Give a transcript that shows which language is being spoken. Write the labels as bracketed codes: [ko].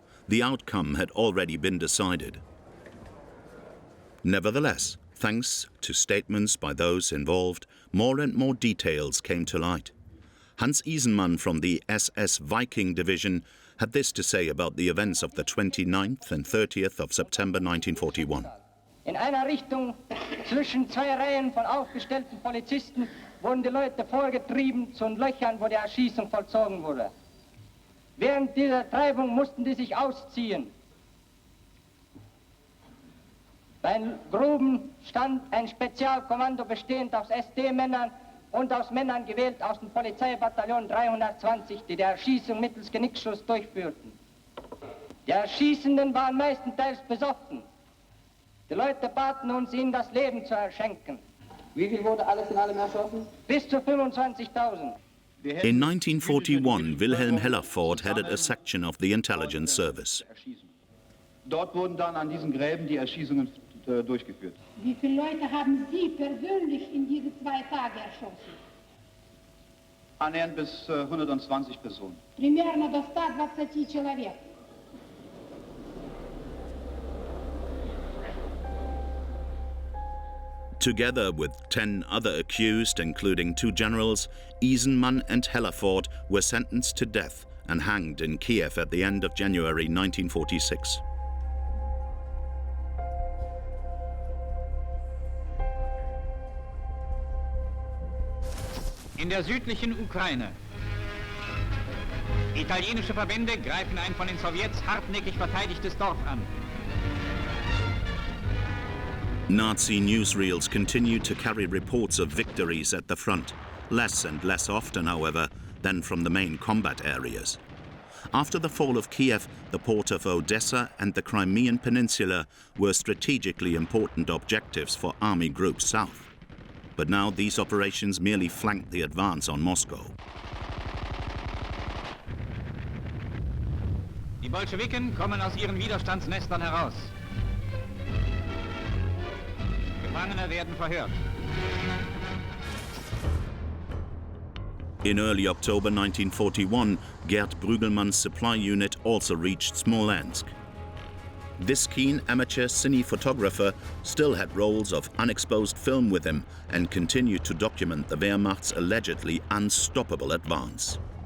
[en] The outcome had already been decided. Nevertheless, thanks to statements by those involved, more and more details came to light. Hans Isenmann from the SS Viking Division had this to say about the events of the 29th and 30th of September 1941. [de] In einer Richtung zwischen zwei Reihen von aufgestellten Polizisten wurden die Leute vorgetrieben zu den Löchern, wo die Erschießung vollzogen wurde. Während dieser Treibung mussten die sich ausziehen. Bei den Gruben stand ein Spezialkommando bestehend aus SD-Männern und aus Männern gewählt aus dem Polizeibataillon 320, die Erschießung mittels Genickschuss durchführten. Die Erschießenden waren meistenteils besoffen. Die Leute baten uns, ihnen das Leben zu erschenken. Wie viel wurde alles in allem erschossen? Bis zu 25.000. [en] In 1941, Wilhelm Hellerford headed a section of the intelligence service. [de] Dort wurden dann an diesen Gräben die Erschießungen durchgeführt. Wie viele Leute haben Sie persönlich in diese 2 Tage erschossen? Annähernd bis 120 Personen. [ru] Примерно до 120 человек. [en] Together with 10 other accused, including 2 generals, Isenman and Hellerford were sentenced to death and hanged in Kiev at the end of January 1946. [de] In der südlichen Ukraine. Italienische Verbände greifen ein von den Sowjets hartnäckig verteidigtes Dorf an. [en] Nazi newsreels continued to carry reports of victories at the front, less and less often, however, than from the main combat areas. After the fall of Kiev, the port of Odessa and the Crimean Peninsula were strategically important objectives for Army Group South. But now these operations merely flanked the advance on Moscow. [de] Die Bolschewiken kommen aus ihren Widerstandsnestern heraus. Gefangene werden verhört. [en] In early October 1941, Gerd Brügelmann's supply unit also reached Smolensk. This keen amateur cine photographer still had rolls of unexposed film with him and continued to document the Wehrmacht's allegedly unstoppable advance.